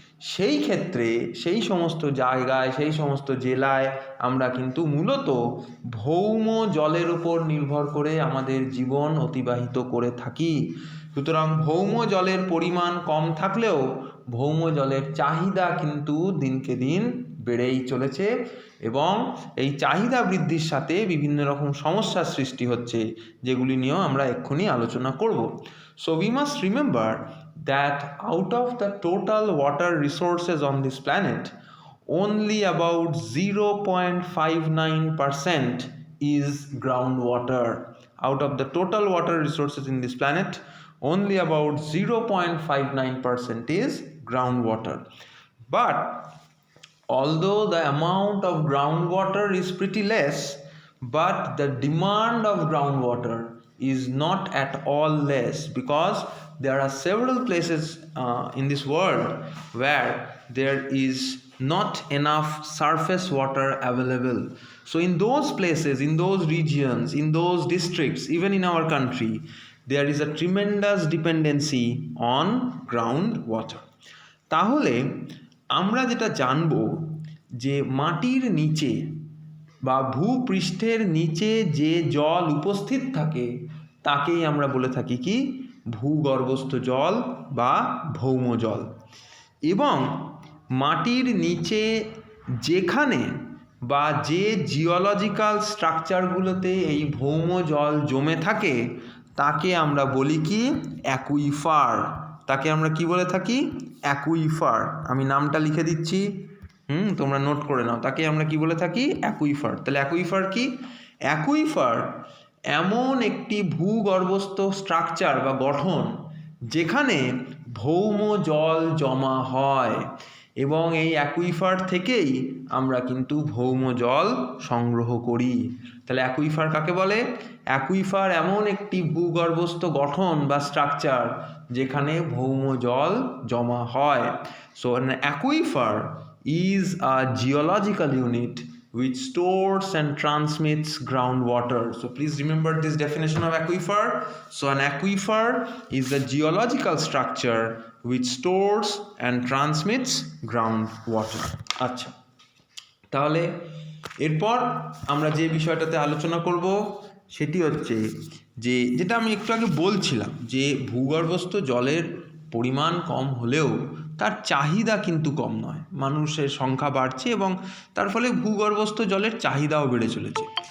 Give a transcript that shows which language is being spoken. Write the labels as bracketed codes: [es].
[bn] সেই ক্ষেত্রে সেই সমস্ত জায়গায়, সেই সমস্ত জেলায় আমরা কিন্তু মূলত ভৌম জলের উপর নির্ভর করে আমাদের জীবন অতিবাহিত করে থাকি। সুতরাং ভৌম জলের পরিমাণ কম থাকলেও ভৌম জলের চাহিদা কিন্তু দিনকে দিন বেড়েই চলেছে এবং এই চাহিদা বৃদ্ধির সাথে বিভিন্ন রকম সমস্যার সৃষ্টি হচ্ছে, যেগুলি নিয়েও আমরা এক্ষুনি আলোচনা করব। [en] So we must remember that out of the total water resources on this planet, only about 0.59% is groundwater. Out of the total water resources in this planet, only about 0.59% is groundwater. But although the amount of groundwater is pretty less, but the demand of groundwater is not at all less, because there are several places in this world where there is not enough surface water available. So in those places, in those regions, in those districts, even in our country, there is a tremendous dependency on groundwater. [bn] তাহলে আমরা যেটা জানবো যে মাটির নিচে বা ভূপৃষ্ঠের নিচে যে জল উপস্থিত থাকে তাকেই আমরা বলে থাকি কি ভূগর্ভস্থ জল বা ভৌম জল। এবং মাটির নিচে যেখানে বা যে জিওলজিক্যাল স্ট্রাকচারগুলোতে এই ভৌম জল জমে থাকে তাকে আমরা বলি কি অ্যাকুইফার। তাকে আমরা কি বলে থাকি অ্যাকুইফার। আমি নামটা লিখে দিচ্ছি, তোমরা নোট করে নাও। তাকে আমরা কি বলে থাকি অ্যাকুইফার। তাহলে অ্যাকুইফার কি? অ্যাকুইফার এমন একটি ভূগর্ভস্থ স্ট্রাকচার বা গঠন যেখানে ভৌম জল জমা হয় এবং এই অ্যাকুইফার থেকেই আমরা কিন্তু ভৌম জল সংগ্রহ করি। তাহলে অ্যাকুইফার কাকে বলে? অ্যাকুইফার এমন একটি ভূগর্ভস্থ গঠন বা স্ট্রাকচার যেখানে ভৌম জল জমা হয়। [en] So an aquifer is a geological unit which stores and transmits groundwater. So please remember this definition of aquifer. So an aquifer is a geological structure which stores and transmits groundwater. [bn] আচ্ছা, তাহলে এরপর আমরা যে বিষয়টাতে আলোচনা করব সেটি হচ্ছে যে যেটা আমি একটু আগে বলছিলাম যে ভূগর্ভস্থ জলের পরিমাণ কম হলেও তার চাহিদা কিন্তু কম নয়। মানুষের সংখ্যা বাড়ছে এবং তার ফলে ভূগর্ভস্থ জলের চাহিদাও বেড়ে চলেছে।